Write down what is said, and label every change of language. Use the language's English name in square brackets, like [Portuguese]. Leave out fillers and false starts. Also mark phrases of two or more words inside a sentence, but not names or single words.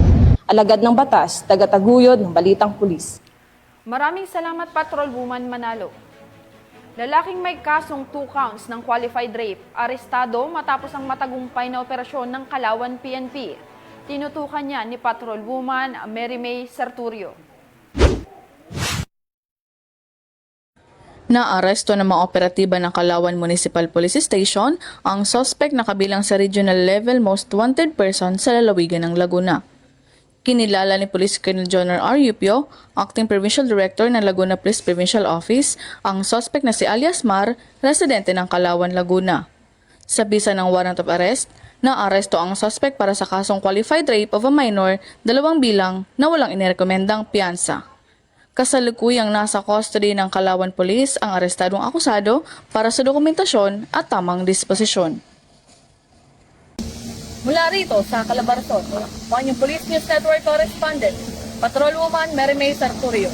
[Filipino] Alagad ng batas, tagataguyod ng balitang pulis. Maraming salamat, Patrolwoman Manalo. Lalaking may kasong 2 counts ng [English] qualified rape, [Filipino] arestado matapos ang matagumpay na operasyon ng Kalawan PNP. Tinutukan niya ni Patrolwoman Mary May Serturio. Naaresto ng mga operatiba ng Kalawan Municipal Police Station ang suspect na kabilang sa [English] regional level most wanted person [Filipino] sa lalawigan ng Laguna. Kinilala ni Police Colonel Jonor R. Yupio, Acting Provincial Director ng Laguna Police Provincial Office, ang suspect na si alias Mar, residente ng Kalawan, Laguna. Sa bisa ng [English] warrant of arrest, [Filipino] naaresto ang suspect para sa kasong [English] qualified rape of a minor, [Filipino] 2 bilang na walang inirekomendang piyansa. Kasalukuyang nasa custody ng Kalawan Police ang arestadong akusado para sa dokumentasyon at tamang disposisyon. Mula rito sa Calabarzon, ang inyong Police News Network Correspondent, Patrolwoman Mary May Serturio.